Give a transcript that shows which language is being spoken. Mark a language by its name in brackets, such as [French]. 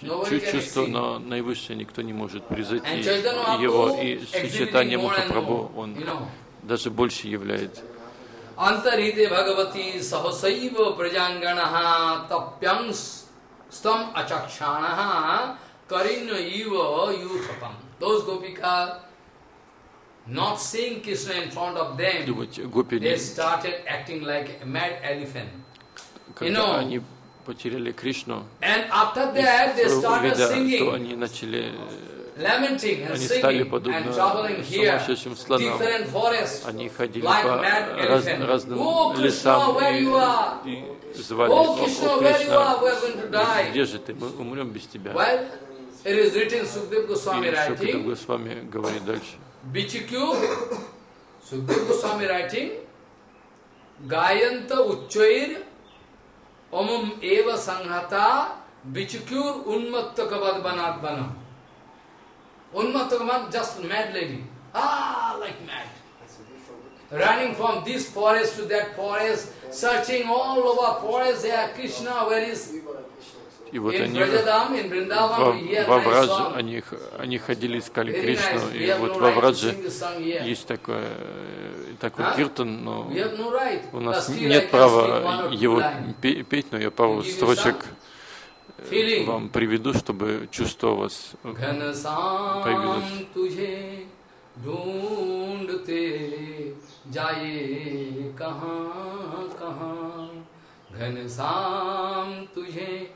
[Russian] чувство на наивысшее никто не может превзойти его, и сочетание Махапрабху, он даже больше является. [Sanskrit] Антарите Бхагавати Сахасайва Праджанганаха Тапьян Стам Ачакшанаха Карина Ива Юхапам. [English] Those Gopika, not seeing Krishna in front of them, they started acting like a mad elephant. [Russian] Потеряли Кришну, [English] and after that, they started singing. Lamenting and [Russian] они стали подобно сумасшедшим слонам. Они ходили [English] like [Russian] по разным лесам и звали: «О, Кришна, где же ты? Мы умрем без тебя». И Шукадев Госвами говорит дальше. [Sanskrit] Бичикю, Шукадев Госвами [English] writing, [Sanskrit] Гаянта Уччоир, Омум Эва Санхата, Бичикю Унматта Кабадбанат Бана. [English] Unmattakaman, just mad lady. Like mad. Running from this forest to that forest, searching all over forest, there Krishna, where is... [Russian] И вот [English] in Vrajadam, in Vrindavan, here nice song. [Russian] Они ходили, искали Кришну, и вот во Враже есть такой киртан, но у нас нет права его петь, но я пару строчек вам приведу, чтобы чувство у вас появилось.